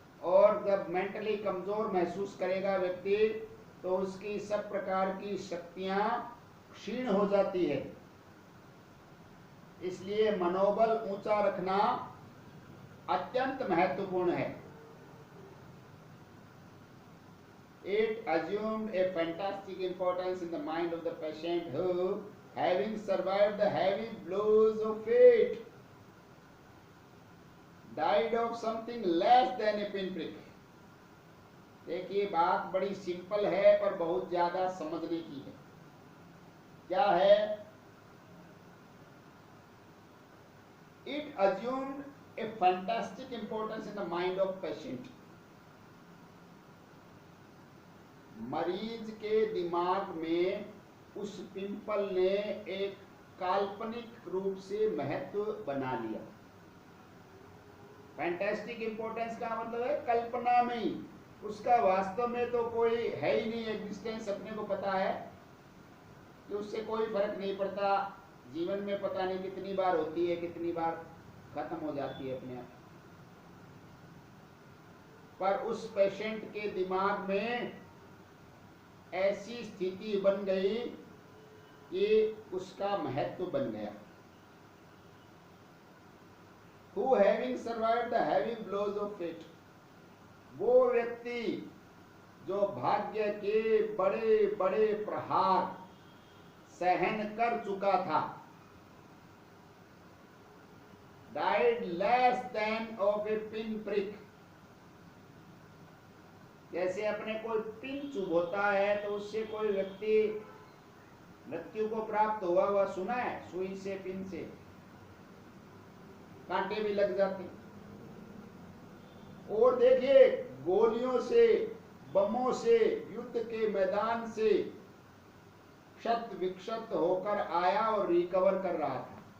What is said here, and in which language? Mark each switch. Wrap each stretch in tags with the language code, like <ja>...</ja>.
<hi>और जब मेंटली कमजोर महसूस करेगा व्यक्ति, तो उसकी सब प्रकार की शक्तियां क्षीण हो जाती है। इसलिए मनोबल ऊंचा रखना अत्यंत महत्वपूर्ण है।</hi> <en>It assumed a fantastic importance in the mind of the patient who, having survived the heavy blows of fate, died of something less than a pinprick.</en> <hi>देखिए, बात बड़ी सिंपल है पर बहुत ज्यादा समझने की है। क्या है?</hi> <en>It assumed a fantastic importance in the mind of patient.</en> <hi>मरीज के दिमाग में उस पिंपल ने एक काल्पनिक रूप से महत्व बना लिया। फैंटास्टिक इंपॉर्टेंस का मतलब है कल्पना में ही, उसका वास्तव में तो कोई है ही नहीं एग्जिस्टेंस। अपने को पता है कि उससे कोई फर्क नहीं पड़ता, जीवन में पता नहीं कितनी बार होती है, कितनी बार खत्म हो जाती है अपने आप। पर उस पेशेंट के दिमाग में ऐसी स्थिति बन गई कि उसका महत्व बन गया।</hi> <en>Who having survived the heavy blows of fate,</en> <hi>वो व्यक्ति जो भाग्य के बड़े बड़े प्रहार सहन कर चुका था,</hi> <en>died less than of a pin prick।</en> <hi>जैसे अपने कोई पिन चुभोता है तो उससे कोई व्यक्ति मृत्यु को प्राप्त हुआ सुना है? सुई से, पिन से कांटे भी लग जाते। और देखिए, गोलियों से, बमों से, युद्ध के मैदान से क्षत विक्षत होकर आया और रिकवर कर रहा था।</hi>